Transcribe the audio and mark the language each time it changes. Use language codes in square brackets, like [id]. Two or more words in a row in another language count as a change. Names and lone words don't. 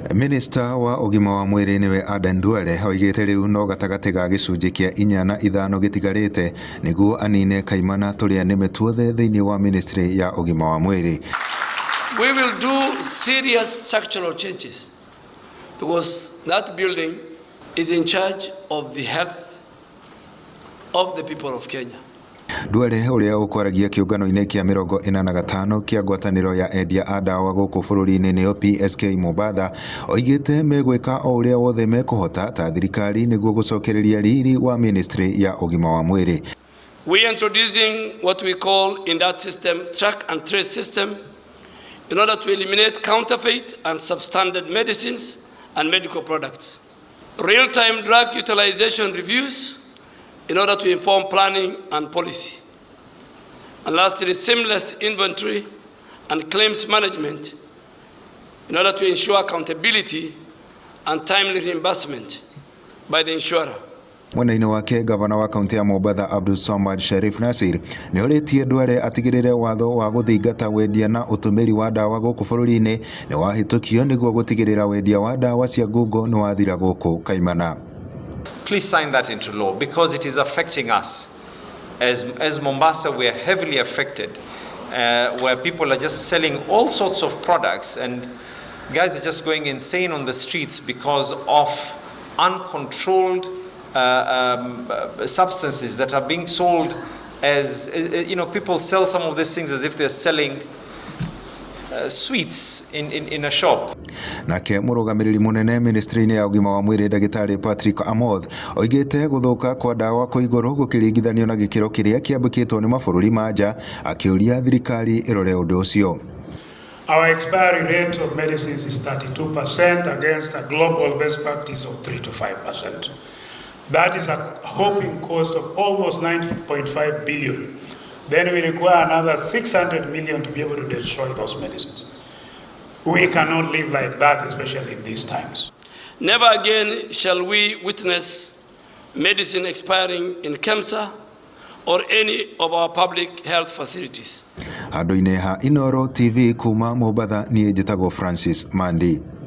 [ki] Minister wa ũgima wa mwĩrĩ nĩwe Aden Duale oigĩte rĩu no gatagatĩ ga gĩcunjĩ kĩa 4 na 5 gĩtigarĩte nĩguo anine kaimana tũrĩa nĩme tuothe thĩinĩ wa ministry ya ũgima wa mwĩrĩ. [en] We will do serious structural changes because that building is in charge of the health of the people of Kenya. [ki] Duale ũrĩa ũkwaragia kĩũngano-inĩ kĩa 45 kĩa ngwatanĩro ya endia a ndawa gũkũ bũrũri-inĩ nĩyo PSK Mombasa oigĩte megwĩka o ũrĩa wothe mekũhota ta thirikari nĩguo gũcokereria riri wa ministry ya ũgima wa mwĩrĩ. [en] We are introducing what we call in that system track and trace system in order to eliminate counterfeit and substandard medicines and medical products. Real-time drug utilization reviews in order to inform planning and policy. And lastly, seamless inventory and claims management in order to ensure accountability and timely reimbursement by the insurer. [ki] Mwena-inĩ wake gavana wa kaunti ya Mombasa Abdul Samad Sharif Nasir nĩ orĩtie Duale atigĩrĩre watho wa gũthingata wendia na ũtũmĩri wa ndawa gũkũ bũrũri-inĩ nĩ wahĩtũkio nĩguo gũtigĩrĩra wendia wa ndawa cia ngungo nĩ wathira gũkũ kaimana. [en] Please sign that into law because it is affecting us. As Mombasa, we are heavily affected, where people are just selling all sorts of products and guys are just going insane on the streets because of uncontrolled substances that are being sold as you know, people sell some of these things as if they're selling sweets in a shop. [ki] Nake mũrũgamĩrĩri mũnene ministry-inĩ ya ũgima wa mwĩrĩ Ndagĩtarĩ Patrick Amoth oigĩte gũthũka kwa ndawa kwa igũrũ gũkĩringithanio na gĩkĩro kĩrĩa kĩambĩkĩtwo nĩ mabũrũri ma nja akĩũria thirikari ĩrore ũndũ ũcio. [en] Our expiry rate of medicines is 32% against a global best practice of 3 to 5%. That is a hoping cost of almost 9.5 billion. Then we require another 600 million to be able to destroy those medicines. We cannot live like that, especially in these times. Never again shall we witness medicine expiring in KEMSA or any of our public health facilities. [ki] Handũ-inĩ ha Inoro TV kuma Mombasa niĩ njĩtagwo Francis Mandi.